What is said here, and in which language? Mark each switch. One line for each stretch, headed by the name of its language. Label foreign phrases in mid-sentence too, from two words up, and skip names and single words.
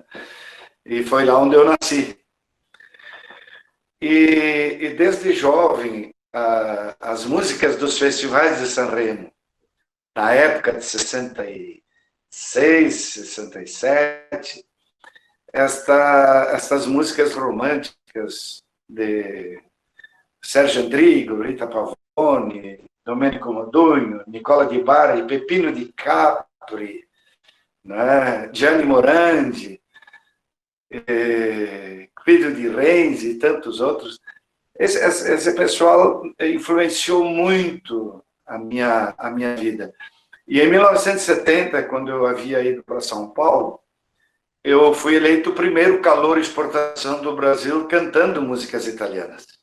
Portuguese: E foi lá onde eu nasci. E desde jovem, as músicas dos festivais de Sanremo, na época de 66, 67, estas músicas românticas de Sérgio Andrigo, Rita Pavone, Domenico Modugno, Nicola Di Bari e Peppino Di Capri, né? Gianni Morandi, Guido di Renzi e tantos outros. Esse pessoal influenciou muito a minha vida. E em 1970, quando eu havia ido para São Paulo, eu fui eleito o primeiro calouro exportação do Brasil cantando músicas italianas.